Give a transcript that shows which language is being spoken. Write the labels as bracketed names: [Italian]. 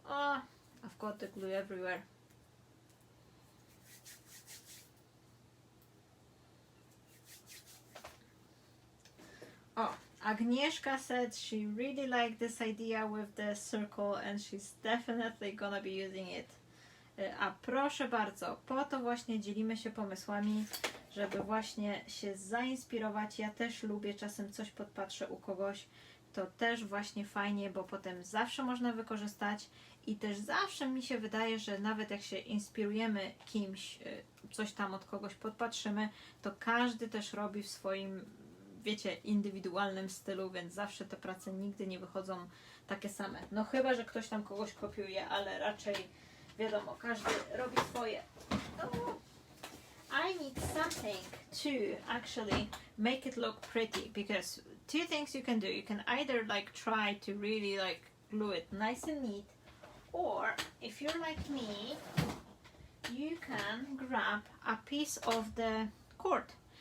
[English] Oh, I've got the glue everywhere. Oh, Agnieszka said she really liked this idea with the circle, and she's definitely gonna be using it. [Polish] A proszę bardzo, po to właśnie dzielimy się pomysłami, żeby właśnie się zainspirować. Ja też lubię czasem coś podpatrzę u kogoś. To też właśnie fajnie, bo potem zawsze można wykorzystać i też zawsze mi się wydaje, że nawet jak się inspirujemy kimś, coś tam od kogoś podpatrzymy, to każdy też robi w swoim, wiecie, indywidualnym stylu, więc zawsze te prace nigdy nie wychodzą takie same. No chyba, że ktoś tam kogoś kopiuje, ale raczej wiadomo, każdy robi swoje. [English] Oh, I need something to actually make it look pretty, because two things you can do. You can either like try to really like glue it nice and neat, or if you're like me, you can grab a piece of the cord.